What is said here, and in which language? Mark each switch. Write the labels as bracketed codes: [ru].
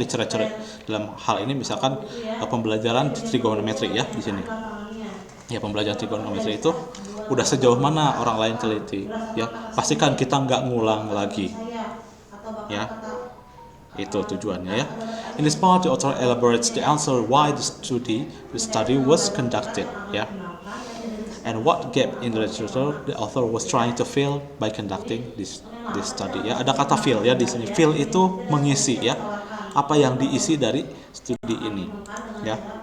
[id] Literature dalam hal ini misalkan pembelajaran trigonometri ya di sini. Ya pembelajaran trigonometri itu udah sejauh mana orang lain teliti ya, pastikan kita nggak ngulang lagi ya, itu tujuannya ya. [en] In this part the author elaborates the answer why the study was conducted ya, and what gap in the literature the author was trying to fill by conducting this study ya. [id] Ada kata fill ya di sini. Fill itu mengisi ya, apa yang diisi dari studi ini ya.